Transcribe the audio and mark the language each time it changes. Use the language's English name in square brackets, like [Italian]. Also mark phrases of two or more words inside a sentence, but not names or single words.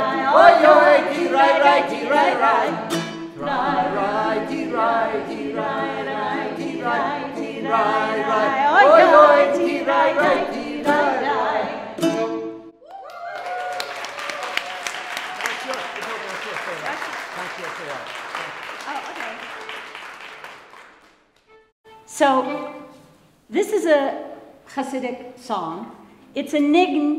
[English] oi, oi, ti-rai, ti-rai, rai, ti-rai, ti-rai, ti-rai, ti-rai, oi, oi, ti-rai, ti-rai. So, this is a Hasidic song. It's a niggun.